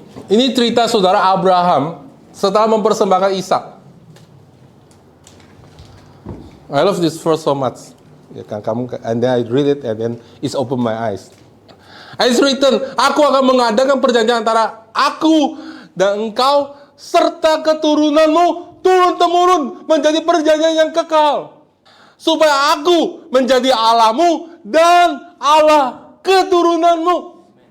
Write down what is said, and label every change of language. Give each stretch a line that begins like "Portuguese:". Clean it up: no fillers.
Indonesian: Ini cerita saudara Abraham setelah mempersembahkan Ishak.
English: I love this verse so much.
Indonesian: Ya kan,
English: and then I read it and then it's open my eyes. And it's written,
Indonesian: aku akan mengadakan perjanjian antara aku dan engkau serta keturunanmu turun-temurun menjadi perjanjian yang kekal. Supaya aku menjadi Allahmu dan Allah keturunanmu.